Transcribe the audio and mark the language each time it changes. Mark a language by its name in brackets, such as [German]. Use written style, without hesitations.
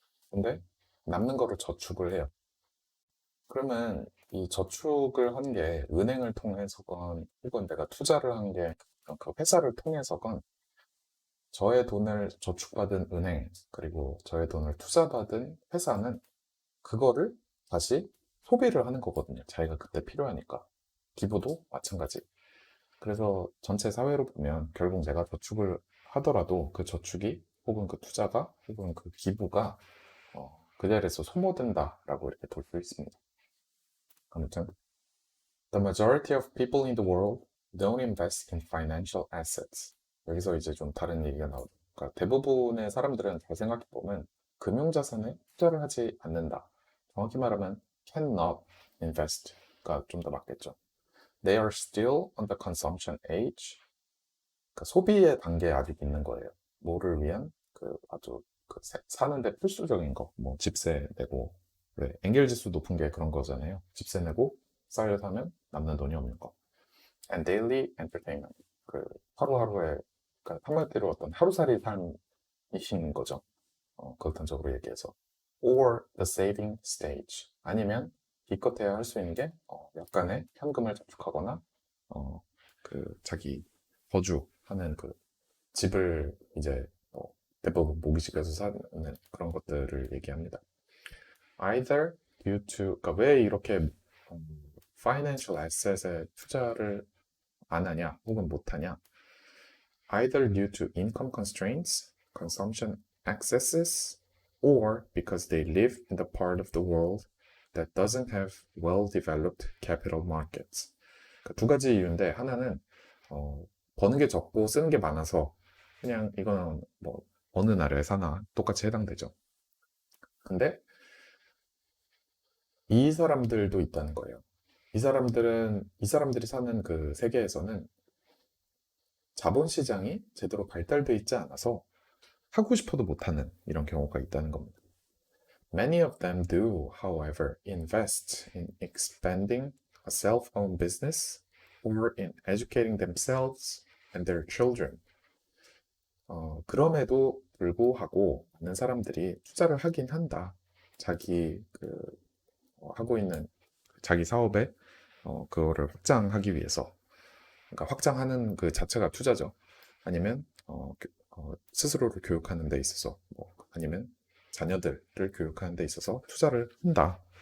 [Korean] 근데 남는 거를 저축을 해요. 그러면 이 저축을 한 게 은행을 통해서건 혹은 내가 투자를 한 게 그 회사를 통해서건 저의 돈을 저축받은 은행 그리고 저의 돈을 투자받은 회사는 그거를 다시 소비를 하는 거거든요. 자기가 그때 필요하니까. 기부도 마찬가지. 그래서 전체 사회로 보면 결국 내가 저축을 하더라도 그 저축이 혹은 그 투자가 혹은 그 기부가 그 자리에서 소모된다라고 이렇게 볼 수 있습니다. 아무튼 [English] The majority of people in the world don't invest in financial assets. [Korean] 여기서 이제 좀 다른 얘기가 나오죠. 그러니까 대부분의 사람들은 잘 생각해보면 금융자산에 투자를 하지 않는다. 정확히 말하면 [English] cannot invest [Korean] 가 좀 더 맞겠죠. [English] They are still on the consumption age. [Korean] 그러니까 소비의 단계에 아직 있는 거예요. 뭐를 위한 아주 사는데 필수적인 거, 뭐 집세 내고, 왜 엔겔지수 높은 게 그런 거잖아요. 집세 내고 쌀을 사면 남는 돈이 없는 거. [English] And daily entertainment. [Korean] 하루하루의 한마디로 어떤 하루살이 삶이신 거죠. 극단적으로 얘기해서. [English] Or the saving stage. [Korean] 아니면 기껏해야 할 수 있는 게 약간의 현금을 저축하거나 자기 거주하는 집을 이제 대부분 모기지에서 사는 그런 것들을 얘기합니다. [English] Either due to [Korean] 그러니까 왜 이렇게 financial asset에 투자를 안 하냐 혹은 못 하냐? [English] Either due to income constraints, consumption excesses, or because they live in the part of the world that doesn't have well-developed capital markets. [Korean] 그러니까 두 가지 이유인데 하나는 버는 게 적고 쓰는 게 많아서 그냥 이거는 뭐 어느 나라에 사나 똑같이 해당되죠. 근데 이 사람들도 있다는 거예요. 이 사람들이 사는 그 세계에서는 자본시장이 제대로 발달되어 있지 않아서 하고 싶어도 못하는 이런 경우가 있다는 겁니다. [English] Many of them do, however, invest in expanding a self-owned business or in educating themselves and their children. [Korean] 그럼에도 불구하고 많은 사람들이 투자를 하긴 한다. 자기 하고 있는 자기 사업에 그거를 확장하기 위해서. 그러니까 확장하는 그 자체가 투자죠. 아니면 스스로를 교육하는 데 있어서 아니면 자녀들을 교육하는 데 있어서 투자를 한다.